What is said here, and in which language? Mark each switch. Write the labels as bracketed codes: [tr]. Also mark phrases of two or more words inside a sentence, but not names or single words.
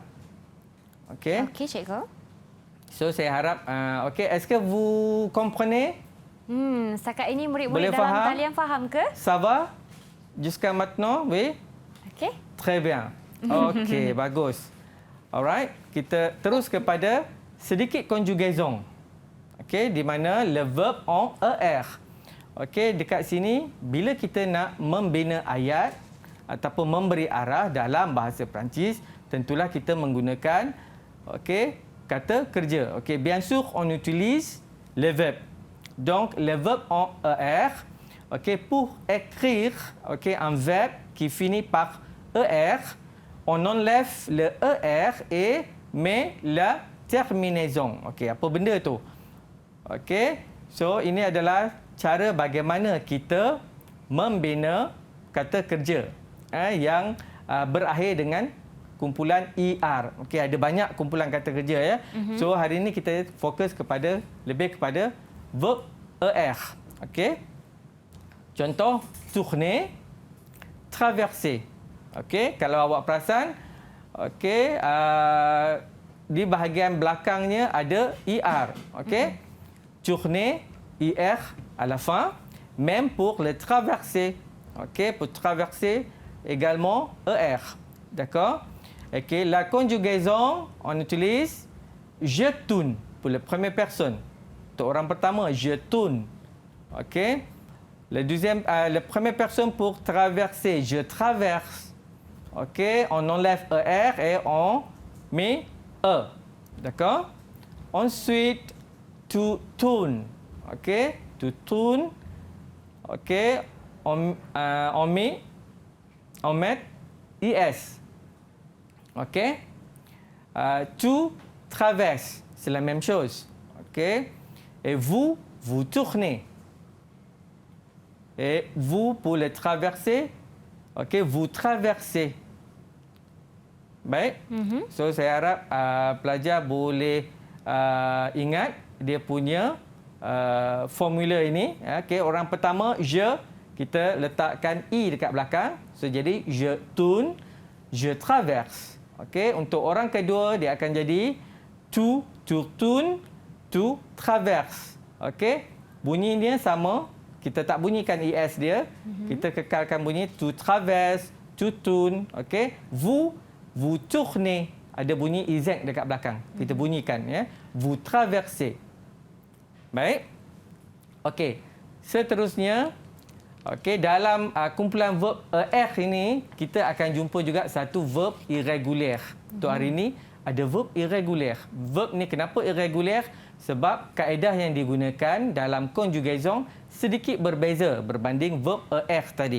[ms] Okey. Okey, cikgu. So saya harap okey, [fr] est-ce que vous comprenez? [ms] Setakat ini murid-murid Boleh dalam faham? talian faham ke? [fr] Ça va? Jusqu'à maintenant, oui? [ms] Okey. [fr] Très bien. [ms] Okey, bagus. Alright, kita terus kepada sedikit conjugaison. Okey, di mana [fr] le verb en er. [ms] Okey, dekat sini bila kita nak membina ayat ataupun memberi arah dalam bahasa Perancis, tentulah kita menggunakan kata kerja. Okey, [fr] bien sûr on utilise le verbe. Donc le verbe en er, pour écrire un verbe qui finit par er, on enlève le er et met la terminaison. [ms] Okey, apa benda tu? Okey, so ini adalah cara bagaimana kita membina kata kerja yang berakhir dengan kumpulan er. Okey, ada banyak kumpulan kata kerja ya. So hari ini kita fokus lebih kepada verb er. Okey. Contoh tourner, traverser. Okey, kalau awak perasan, di bahagian belakangnya ada er. Okey. [fr] Tourner, er à la fin, même pour le traverser. Okey, pour traverser également er. D'accord? Okey, la conjugaison, on utilise je tourne pour la première personne. [ms] Untuk orang pertama, [fr] je tourne. Okey. La première personne pour traverser, je traverse. Okey, on enlève er et on met e. D'accord? Ensuite, to tourne. Okey, to tourne. Okey, on met is. Okey. To traverse, c'est la même chose. Okey. Et vous tournez. Et vous, pour le traverser, vous traversez. [ms] Baik. So, saya harap pelajar boleh ingat dia punya formula ini. Orang pertama, je, kita letakkan i dekat belakang. So, jadi, [fr] je tourne, je traverse. [ms] Untuk orang kedua, dia akan jadi [fr] tu tourne, tu traverse. [ms] Bunyinya sama. Kita tak bunyikan is dia. Kita kekalkan bunyi [fr] tu traverse, tu tourne. Vous tournez. [ms] Ada bunyi iz dekat belakang. Kita bunyikan ya. [fr] Vous traversez. [ms] Baik. Seterusnya, dalam kumpulan verb er ini kita akan jumpa juga satu verb irregulier. Untuk hari ini ada verb irregulier. Verb ni kenapa irregulier? Sebab kaedah yang digunakan dalam conjugaison sedikit berbeza berbanding verb er tadi.